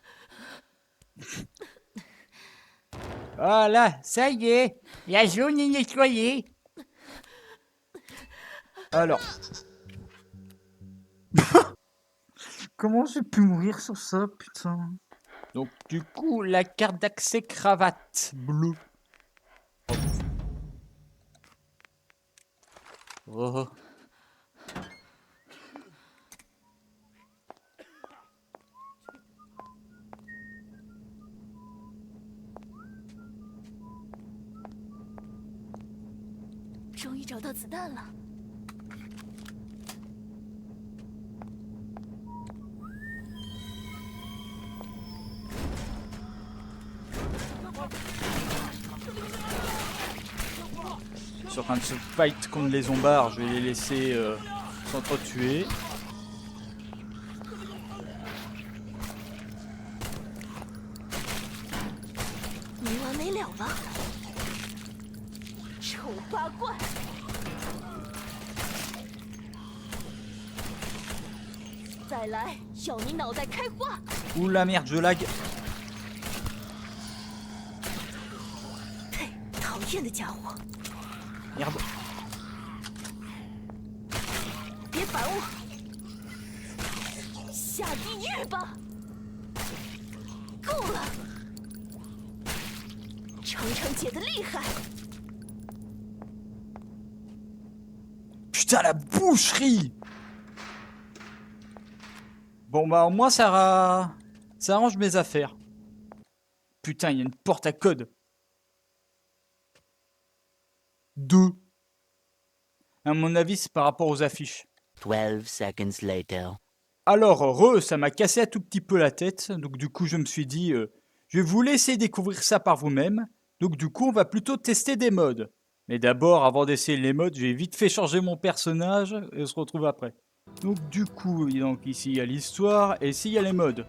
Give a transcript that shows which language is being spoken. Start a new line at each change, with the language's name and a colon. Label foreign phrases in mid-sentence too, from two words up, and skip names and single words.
French: Voilà, ça y est. La zone est nettoyée. Alors. Comment j'ai pu mourir sur ça, putain? Donc, du coup, la carte d'accès cravate bleue. Oh.
Chinese: « 终于找到子弹了。
French: Ils sont en train de se fight contre les zombards. Je vais les laisser s'entretuer.
Chinese: 没完没了了！丑八怪！再来，要你脑袋开花！
French: Ouh la merde, je lag.
Chinese: 呸！讨厌的家伙！
French: Merde.
Chinese: 别烦我，下地狱吧！够了，程程姐的厉害。
French: Putain, la boucherie! Bon, bah, au moins, ça arrange mes affaires. Putain, il y a une porte à code. 2. À mon avis, c'est par rapport aux affiches.
English: 12 seconds later.
French: Alors, ça m'a cassé un tout petit peu la tête. Donc, du coup, je me suis dit, je vais vous laisser découvrir ça par vous-même. Donc, du coup, on va plutôt tester des modes. Mais d'abord, avant d'essayer les modes, je vais vite fait changer mon personnage et on se retrouve après. Donc, du coup, donc, ici, il y a l'histoire et ici, il y a les modes.